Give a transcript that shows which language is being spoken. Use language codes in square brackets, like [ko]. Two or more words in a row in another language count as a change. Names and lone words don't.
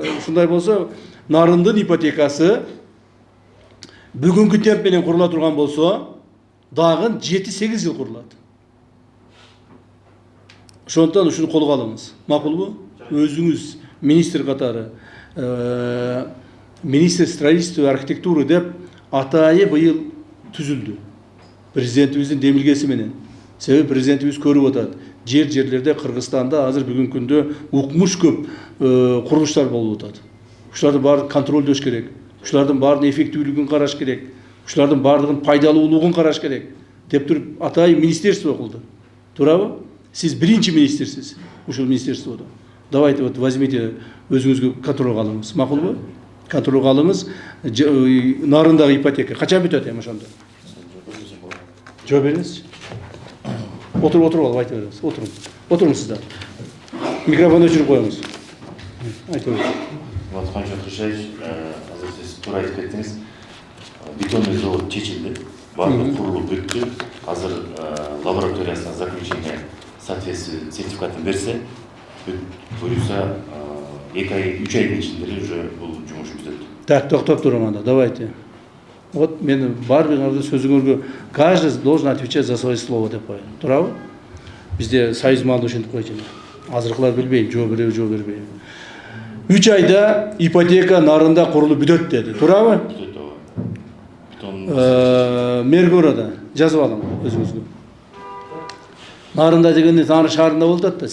[ky] Ушундай болсо, нарындын ипотекасы бүгүнкү темп менен курула турган болсо, дагы 7-8 жыл курулат. Ошондон ушуну колго алыңыз. Макулбу? Өзүңүз министр катары, [ru] министр строительства и архитектуры [ky] деп атайы быйыл түзүлдү. Президентибиздин демилгеси менен. Себеби президентибиз көрүп атат. Жерлерде Кыргызстанда азыр бүгүнкү күндө укмуш көп курулуштар болуп атат. Ушуларды баарын контролдош керек. Ушулардын баардын эффективдүүлүгүн караш керек. Ушулардын баардыгын пайдалуулугун караш керек. Деп туруп атайы министерство кылды. Туурабы? Сиз биринчи министрсиз ушул министерстводо. [ru] Давайте вот возьмите [ky] өзүңүзгө контролго алыңыз. Макулбу? Контролго алыңыз. Нарындагы ипотека качан бүтөт эми ошондо? Жооп бериңизчи. Отуруп алып айта бериңиз. Отуруңуздар. Микрофон өчүрүп коюңуз. Айта бериңиз. Вот, Кажет Душевич, азыр сиз туура айтып кеттиңиз. [ru] Бетонный завод [ky] чечилди. Баардыгы курулуп бүттү. Азыр лабораториясына [ru] заключение соответствие [ky] сертификатын берсе, буюрса 2 ай, 3 айдын ичинде уже бул жумуш бүтөт. Так, токтоп туруң анда, давайте. Вот мен баарыңарды сөзүңөргө [ru] каждый должен отвечать за свое слово [ky] деп коеюн. Туурабы? Бизде союз маалда ошентип койчу. Азыркылар билбейм, жооп береби, жооп бербейм. 3 айда ипотека нарында курулуп бүтөт деди. Туурабы? Бүтөт, ооба. Мергорада жазып алың өзүңүзгө. Нарында дегенде Нары шаарында болот да.